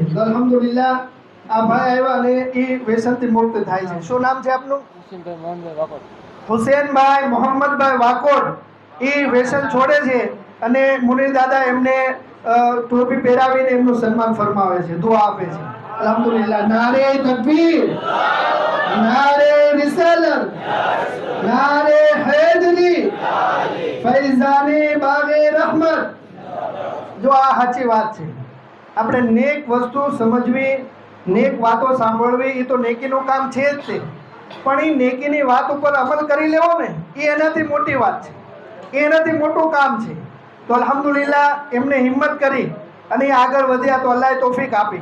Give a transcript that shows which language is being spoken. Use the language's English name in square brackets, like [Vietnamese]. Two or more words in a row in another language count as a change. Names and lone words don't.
[Gujarati] તો અલ્હમ્દુલિલ્લાહ આ ભાઈ આવ્યા અને એ વ્યસનથી મુક્ત થાય છે. શું નામ છે આપનું? હુસેનભાઈ મોહમ્મદભાઈ વાકોડ. એ વ્યસન છોડે છે અને મુની દાદા એમને ટોપી પહેરાવીને એમનું સન્માન ફરમાવે છે, દુઆ આપે છે. [Urdu] الحمدللہ. نعرۂ تکبیر، نعرۂ رسالت، نعرۂ حیدری، فیضانِ باغِ رحمت. [Gujarati] જો આ સાચી વાત છે। આપણે નેક વસ્તુ સમજવી, નેક વાતો સાંભળવી, એ તો નેકીનું કામ છે જ તે, પણ એ નેકીની વાત ઉપર અમલ કરી લેવો ને, એ એનાથી મોટી વાત છે, એ એનાથી મોટું કામ છે। તો અલ્હમ્દુલિલ્લાહ એમને હિંમત કરી અને એ આગળ વધ્યા તો અલ્લાહે તોફીક આપી।